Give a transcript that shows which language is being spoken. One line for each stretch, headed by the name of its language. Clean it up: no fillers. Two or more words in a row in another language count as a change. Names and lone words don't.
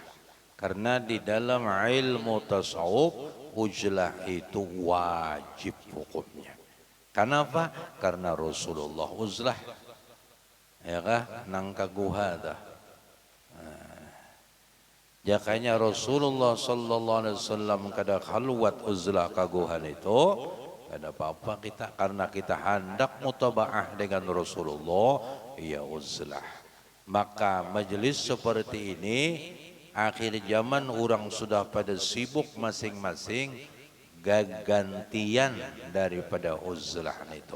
Banjar: Karena di dalam ilmu tasawuf uzlah itu wajib hukumnya. Kenapa? Karena Rasulullah uzlah. Ya kah? Nang kaguha dah. Jakanya Rasulullah
Arabic: صلى الله عليه وسلم
Banjar: kada khalwat uzlah kaguhan itu kada apa-apa kita, karena kita hendak mutabaah dengan Rasulullah, ya uzlah. Maka majelis seperti ini akhir zaman orang sudah pada sibuk masing-masing gantian daripada uzlah itu.